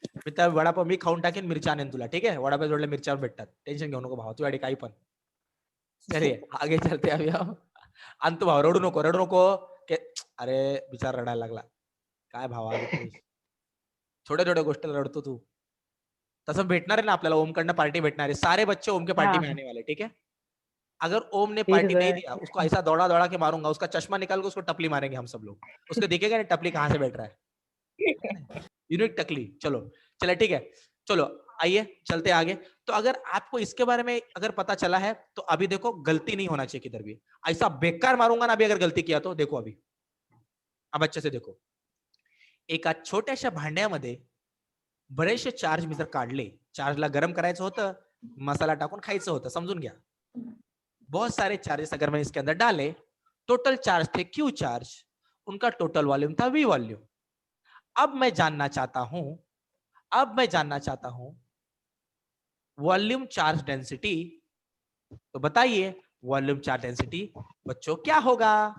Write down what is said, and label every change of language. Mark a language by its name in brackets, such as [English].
[Marathi] मी त्या वडापाव मी खाऊन टाकेन, मिरच्या आणेन तुला. ठीक आहे, वडापाव जोडल्या मिरच्यावर भेटतात. टेन्शन घेऊ नको भावा, तू काही पण. [Hindi] चलिए आगे चलते अभी हम. [Marathi] आणि तू भाव रडू नको के, अरे बिचार रडायला लागला. काय भावा, छोट्या छोट्या गोष्टीला रडतो तू. तसं भेटणार आहे ना आपल्याला, ओमकडनं पार्टी भेटणार है. [Hindi] सारे बच्चे ओम के पार्टी में आने वाले. ठीक है, अगर ओम ने ठीक पार्टी नहीं है. दिया, उसको ऐसा दौड़ा दौड़ा के मारूंगा, उसका चश्मा निकाल के उसको टपली मारेंगे हम सब लोग. उसको दिखेगा नहीं टपली कहां से बैठ रहा है. यूनिक टकली. चलो चले, ठीक है, चलो आइए चलते आगे. तो अगर आपको इसके बारे में अगर पता चला है तो अभी देखो, गलती नहीं होना चाहिए किधर भी. ऐसा बेकार मारूंगा ना अभी अगर गलती किया तो. देखो अभी, अब अच्छे से देखो. [Marathi] एका छोट्याशा भांड्यामध्ये बरेचसे चार्ज मी जर काढले, चार्जला गरम करायचं होतं, मसाला टाकून खायचं होतं, [Hindi] समझून गया. बहुत सारे चार्जेस अगर मैं इसके अंदर डाले, टोटल चार्ज थे क्यू चार्ज, उनका टोटल वॉल्यूम था वी वॉल्यूम. अब मैं जानना चाहता हूं वॉल्यूम चार्ज डेंसिटी तो बताइए वॉल्यूम चार्ज डेंसिटी बच्चों क्या होगा?